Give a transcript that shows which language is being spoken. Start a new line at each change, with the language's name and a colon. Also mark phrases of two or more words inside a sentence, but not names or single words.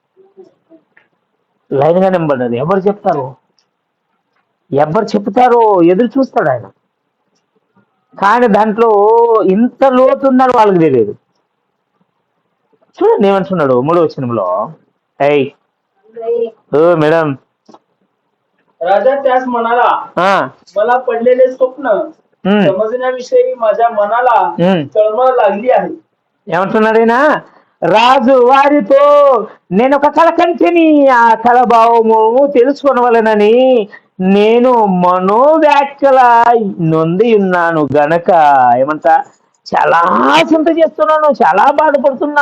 Telugu: లైన్గా నింబడ్డారు. ఎవరు చెప్తారో ఎదురు చూస్తాడు ఆయన. కానీ దాంట్లో ఇంత లోతు ఉందని వాళ్ళకి తెలియదు. చూడండి ఏమంటున్నాడు 3వ వచనంలో. ఓ మేడం.
Marathi: राजा त्यास म्हणाला, मला पडलेले स्वप्न समजण्याविषयी माझ्या मनाला तळमळ लागली आहे.
Telugu: ఏమంటున్నాడు ఈయన? రాజు వారితో, నేను ఒక కళ కంటిని, ఆ కళ భావము తెలుసుకోవలనని నేను మనోవ్యాఖ్యల నొంది ఉన్నాను గనక ఏమంట, చాలా చింత చేస్తున్నాను, చాలా బాధపడుతున్నా.